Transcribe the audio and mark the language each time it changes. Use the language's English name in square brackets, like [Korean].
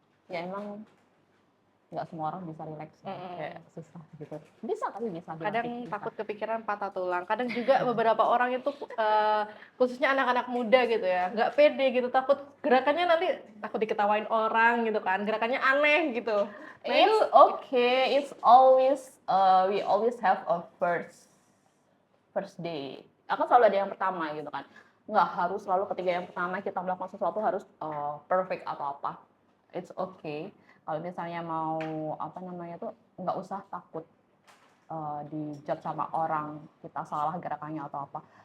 [Indonesian] Ya emang nggak semua orang bisa relax, kayak susah gitu. Bisa tapi bisa. Kadang bisa. takut kepikiran patah tulang. Kadang juga beberapa orang itu khususnya anak-anak muda gitu ya, nggak pede gitu, takut gerakannya nanti takut diketawain orang gitu kan, gerakannya aneh gitu. Nah, [English] It's okay. It's always we always have a first day. [Indonesian] Akan selalu ada yang pertama gitu kan. Nggak harus selalu ketika yang pertama kita melakukan sesuatu harus perfect atau apa. [English] It's okay. [Indonesian] Kalau misalnya mau apa namanya tuh nggak usah takut dijudge sama orang kita salah gerakannya atau apa.